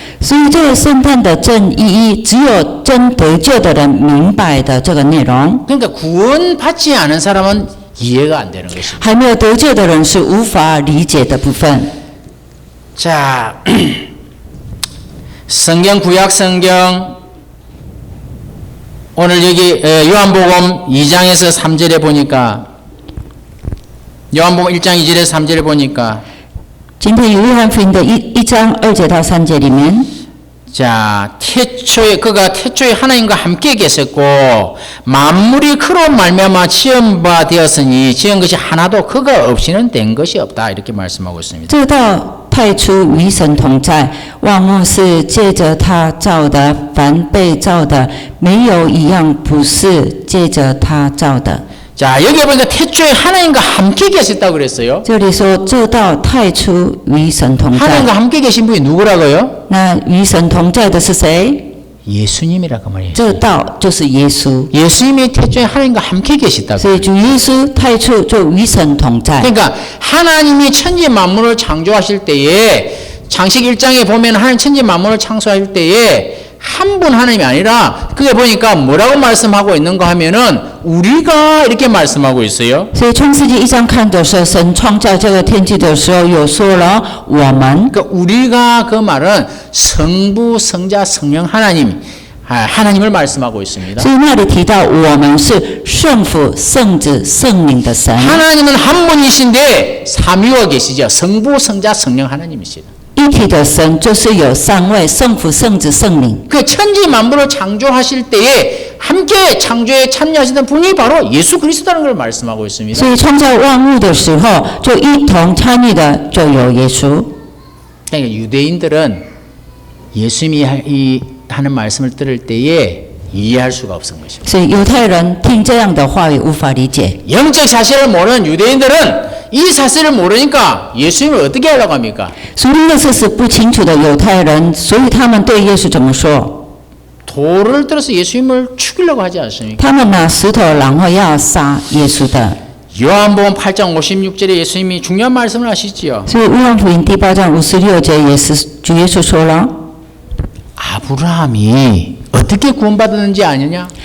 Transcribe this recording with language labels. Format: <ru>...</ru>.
<zh>所以这个圣诞的真意义，只有真得救的人明白的这个内容，</zh> <ko>그러니까 구원받지 않은 사람은 이해가 안 되는 것입니다.</ko> <zh>还没有得救的人是无法理解的部分。</zh> <ko>자, 성경 구약 성경 오늘 여기 요한복음 2장에서 3절에 보니까 요한복음 1장 2절에서 3절에 보니까</ko> <zh>今天有约翰福音的一章2节到3节里面，</zh> <ko>자, 그가 태초에 하나님과 함께 계셨고 만물이 그로 말미암아 지은 바 되었으니 지은 것이 하나도 그가 없이는 된 것이 없다 이렇게 말씀하고 있습니다.</ko> <zh>这道太初与神同在，万物是借着他造的，凡被造的没有一样不是借着他造的。</zh> <ko>자, 여기 보니까 태초에 하나님과 함께 계셨다고 그랬어요.</ko> <zh>这里说这道太初与神同在，</zh> <ko>하나님과 함께 계신 분이 누구라고요?</ko> <zh>那与神同在的是谁？</zh> <ko>예수님이라고 말이에요.</ko> <zh>这道就是耶稣。</zh> <ko>예수님이 태초에 하나님과 함께 계시다고.</ko> <zh>所以主耶稣太初就与神同在。</zh> <ko>그러니까 하나님이 천지 만물을 창조하실 때에 창세기 1장에 보면 하나님 천지 만물을 창조하실 때에 한 분 하나님이 아니라 그게 보니까 뭐라고 말씀하고 있는가 하면은 우리가 이렇게 말씀하고 있어요.</ko> <zh>所以创世纪1章看的时候，神创造这个天地的时候，有说了我们。</zh> <ko>그러니까 우리가 그 말은 성부, 성자, 성령 하나님을 말씀하고 있습니다.</ko> <zh>所以那里提到我们是圣父、圣子、圣灵的神。</zh> <ko>하나님은 한 분이신데 삼위가 계시죠. 성부, 성자, 성령 하나님이시다.</ko> <zh>一体的神就是有三位圣父、圣子、圣灵。</zh> <ko>그 천지 만물을 창조하실 때에 함께 창조에 참여하시는 분이 바로 예수 그리스도라는 걸 말씀하고 있습니다.</ko> <zh>所以创造万物的时候，就一同参与的就有耶稣。</zh> <ko>그러니까 유대인들은 예수님이 하는 말씀을 들을 때에 이해할 수가 없은 것입니다.</ko> <zh>所以犹太人听这样的话语无法理解。</zh> <ko>영적 사실을 모르는 유대인들은 이 사실을 모르니까 예수님을 어떻게 하려고 합니까?</ko> <zh>属灵的事是不清楚的犹太人，所以他们对耶稣怎么说？</zh> <ko>돌을 들어서 예수님을 죽이려고 하지 않습니까?</ko> <zh>他们拿石头，然后要杀耶稣的。</zh> <ko>요한복음 8장 56절에 예수님이 중요한 말씀을 하시지요.</ko> <zh>所以约翰福音第8章56节也是主耶稣说了：</zh> <ko>아브라함이 어떻게 구원받았는지 아느냐?</ko>